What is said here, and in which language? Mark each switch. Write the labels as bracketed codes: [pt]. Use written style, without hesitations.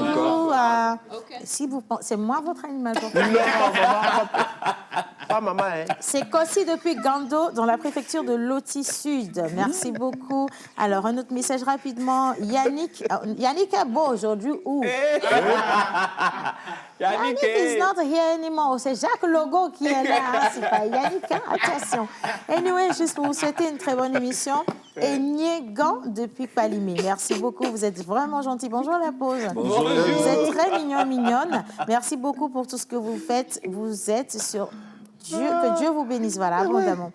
[fr] pas encore. Si vous pensez, c'est moi votre animal porte-bonheur. Non, maman, pas maman, hein. C'est Kossi depuis Gando, dans la préfecture de Loti Sud. Merci beaucoup. Alors, un autre message rapidement. Yannick est beau aujourd'hui où? [en] Yannick is not here anymore. [fr] C'est Jacques Logo qui est là. C'est pas Yannick, hein? Attention. Anyway, juste pour vous souhaiter une très bonne émission. Et Niegan depuis Palimé. Merci beaucoup. Vous êtes vraiment gentil. Bonjour la pause. Bonjour. Vous êtes très mignon, mignonne. Merci beaucoup pour tout ce que vous faites. Vous êtes sur Dieu, que Dieu vous bénisse, voilà, abondamment.